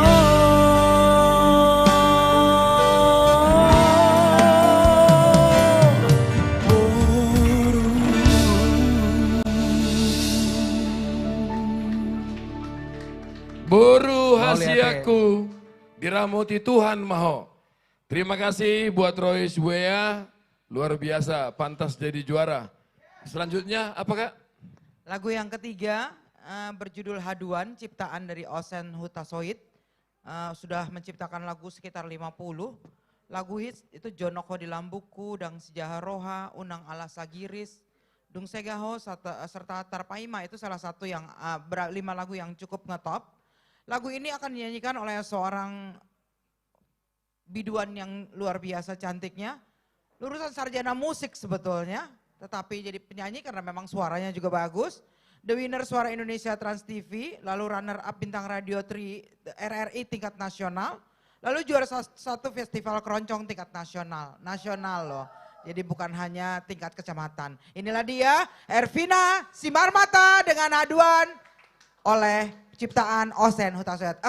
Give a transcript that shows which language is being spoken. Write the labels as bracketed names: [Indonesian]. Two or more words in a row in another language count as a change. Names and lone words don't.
[Batak Toba] Boru hasiaku diramoti Tuhan maho. [Indonesian] Terima kasih buat Royce Buea, luar biasa, pantas jadi juara. Selanjutnya apa Kak? Lagu yang ketiga berjudul Haduan, ciptaan dari Osen Hutasoit. Sudah menciptakan lagu sekitar 50. Lagu hits itu Jonoko di Lambuku, Dang Sijaharoha, Unang Ala Sagiris, Dung Segaho, serta Tarpaima. Itu salah satu yang 5 lagu yang cukup ngetop. Lagu ini akan dinyanyikan oleh seorang biduan yang luar biasa cantiknya. Lulusan sarjana musik sebetulnya, tetapi jadi penyanyi karena memang suaranya juga bagus. [English] The winner [Indonesian] Suara Indonesia Trans TV, lalu [English] runner up [Indonesian] Bintang Radio 3 RRI tingkat nasional, lalu juara satu festival keroncong tingkat nasional loh. Jadi bukan hanya tingkat kecamatan. Inilah dia Ervina Simarmata dengan Haduan oleh ciptaan Osen Hutasoit.